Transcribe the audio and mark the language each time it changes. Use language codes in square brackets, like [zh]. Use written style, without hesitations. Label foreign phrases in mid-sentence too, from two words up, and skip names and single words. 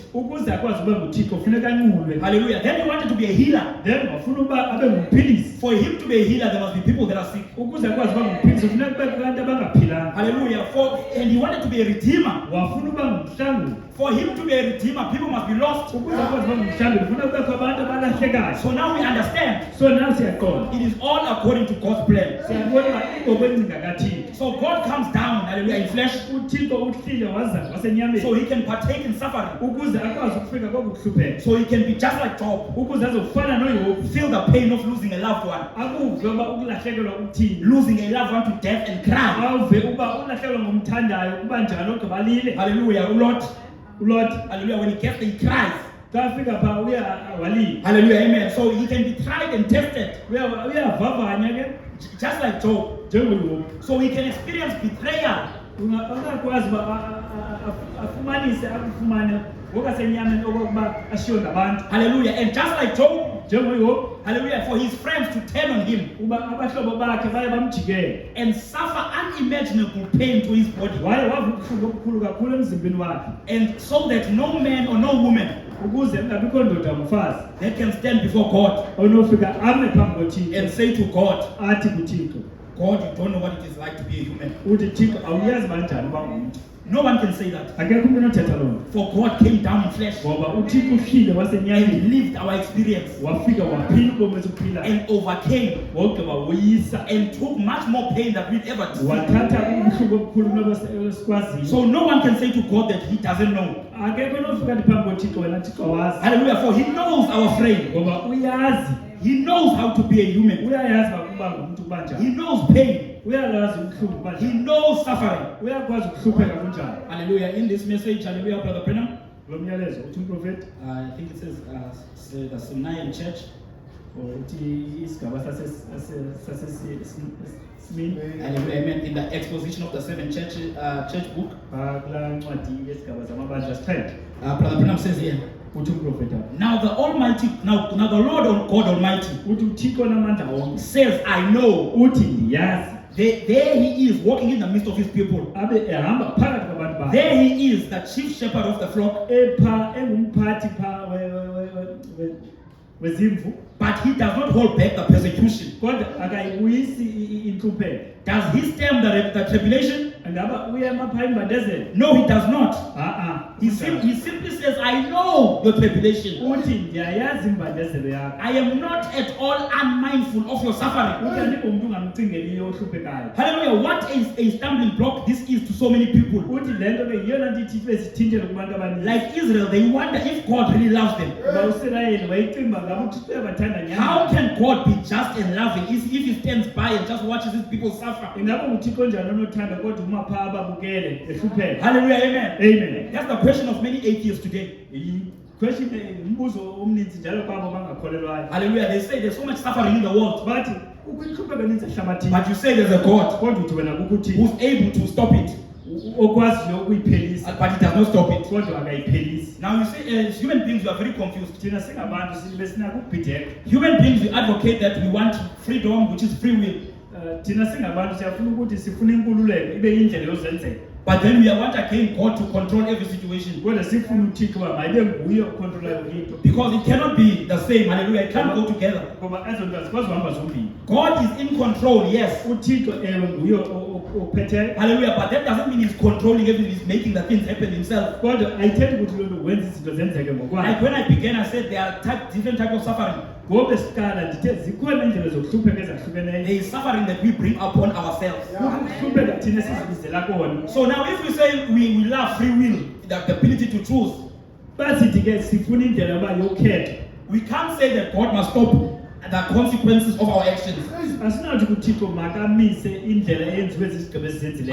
[xh] Ukuze akwazi uba nguThixo funeka anqulwe. [en] Hallelujah. Then he wanted to be a healer. [xh] Then wafuna uba abe ngumphilisi. [en] For him to be a healer, there must be people that are sick. [xh] Ukuze akwazi uba ngumphilisi funeka kube abantu abangaphilanga. [en] Hallelujah. And he wanted to be a redeemer. [xh] Wafuna uba ngumhlanguli. [en] For him to be a redeemer, people must be lost. [xh] Ukuze akwazi uba ngumhlanguli funeka kubekho abantu abalahlekayo. [en] So now we understand. So now siyaqonda. It is all according to God's plan. [xh] Siyabona uba ingokwencika kaThixo. [en] So God comes down, hallelujah, in flesh, [xh] uThixo uhlile waza wasenyameni. [en] so he can partake in suffering. [xh] Ukuze akwazi ukufika koku kuhlupheka. [en] So he can be just like Job. [xh] Ukuze azofana noYobu. [en] Feel the pain of losing a loved one. [xh] Akuve uba ukulahlekelwa ukuthini. [en] Losing a loved one to death and cry. [xh] Awuve uba ulahlekelwa ngomthandayo kuba njalo ogqibalile. [en] Hallelujah. Lord. Lord, Hallelujah. When he gets there, he cries. [xh] xa afika phaa walila. [en] Hallelujah. Amen. So he can be tried and tested. [xh] Uyavavanya ke [en] Just like Job. [xh] njengoYobu. [en] So he can experience betrayal. [xh] Ungakwazi uba afumanise akufumane ngokasenyameni okokuba ashiywe ngabantu. [en] Hallelujah. And just like Job. [xh] njengoYobu. [en] Hallelujah. For his friends to turn on him [xh] Uba abahlobo bakhe baye bamjikele. [en] and suffer unimaginable pain to his body. [xh] Waye wava ubuhlungu obukhulu kakhulu emzimbeni wakhe. [en] And so that no man or no woman [xh] Ukuze kungabikho ndoda mfazi [en] that can stand before God [xh] onofika ame phambi koThixo [en] and say to God, [xh] athi kuThixo, [en] God, you don't know what it is like to be a human. [xh] uthi Thixo awuyazi kanjani uba ngumuntu. [en] No one can say that. [xh] Akekho umuntu onothetha loo nto. [en] For God came down in flesh [xh] Ngoba uThixo uhlile wasenyameni [en] and lived our experience [xh] wafika waphila ubomi esiphilayo. [en] and overcame [xh] Wogqiba woyisa [en] and took much more pain than we'd ever did. [xh] wathatha ubuhlungu obukhulu kunobesikwaziyo. [en] So no one can say to God that he doesn't know. [xh] Akekho onofika ndi phambi koThixo wena Thixo awazi. [en] Hallelujah. For he knows our frame. [xh] Ngoba uyazi, [en] He knows how to be a human. [xh] uyayazi ukuba ngumuntu kuba [en] He [xh] njani. [en] knows pain. [xh] Uyayazi ubuhlungu kuba [en] He [xh] njani. [en] knows suffering. [xh] Uyakwazi ukuhlupheka kunjani. [en] Hallelujah. In this message, hallelujah, Brother Brenham. [xh] Lo myalezo uthi umprofeti [en] I think it says the Seminarian Church. [xh] uthi isigaba sasesimini [en] Hallelujah. Amen. In the exposition of the seven church book, [xh] kulaa ncwadi yesigaba zamabandla straight [en] Brother Brenham says here, [xh] uthi umprofeti apha. [en] now the Almighty, now the Lord God Almighty [xh] Uthi uThixo namandla onke [en] says, I know. [xh] uthi ndiyazi. [en] There he is walking in the midst of his people. [xh] Abe ehamba phakathi kwabantu bakhe. [en] There he is, the chief shepherd of the flock. [xh] Epha engumphathi pha wezimvu, [en] But he does not hold back the persecution. [xh] kodwa akayibuyisi intlupheko. [en] Does he stem the tribulation? [xh] Ngaba uyema pha imbandezelo? [en] No, he does not. He He simply says, I know your tribulation. [xh] uthi ndiyayazi imbandezelo yakho. [en] I am not at all unmindful of your suffering. [xh] Uthi andingumuntu ungamcingeliyo ohluphekayo. [en] Hallelujah. What is a stumbling block this is to so many people? [xh] Uthi le nto ke yiyona nto ithi bezithintele kubantu abaninzi. [en] Like Israel, they wonder if God really loves them. [xh] Kuba uSirayeli wayicinga ngaba uThixo uyabathanda nyhani. [en] How can God be just and loving if he stands by and just watches his people suffer? [xh] Ingaba uThixo njani onothanda kodwa uma pha ababukele ehlupheka. [en] Hallelujah. Amen. Amen. That's the question of many atheists today. [xh] Question umbuzo omninzi njalo kwabo bangakholelwayo. [en] Hallelujah. They say there's so much suffering in the world. [xh] Bathi ukuhlupheka eninzi ehlabathini. [en] But you say there's a God [xh] Kodwa uthi wena kukuthi [en] who's able to stop it, [xh] okwaziyo ukuyiphelisa [en] but he does not stop it. [xh] kodwa akayiphelisi. [en] Now you see, as human beings, we are very confused. [xh] Thina singabantu sibe sinako ukubhideka. [en] Human beings, we advocate that we want freedom, which is free will. [xh] Thina singabantu siyafuna ukuthi sifuna inkululeko ibe yindlela yozenzela. [en] But then we want again God to control every situation. [xh] Kodwa sifuna uThixo uba mayibe nguye okhontrolayo into. [en] Because it cannot be the same. Hallelujah. It can't go together. [xh] Ngoba ezo nto azikwazi uhamba zombini. [en] God is in control, yes. [xh] uThixo ewe nguye ophetheyo. [en] Hallelujah. But that doesn't mean he's controlling everything. He's making the things happen himself. [xh] Kodwa ayithethi ukuthi loo nto wenza izinto zenzeke ngokwakhe. [en] Like when I began, I said there are different types of suffering. [xh] Ngoba siqala ndithe zikhona indlela zokuhlupheka ezahlukeneyo. [en] There is suffering that we bring upon ourselves. [xh] Ukuhlupheka thina sizibizela kona. [en] So now if we say we love free will, the ability to choose, [xh] Basithi ke sifuna indlela yoba yokhetha. [en] we can't say that God must stop the consequences of our actions. [xh] Asinathi kuThixo makamise indlela eyenziwe zizigqibo ezizenzileyo.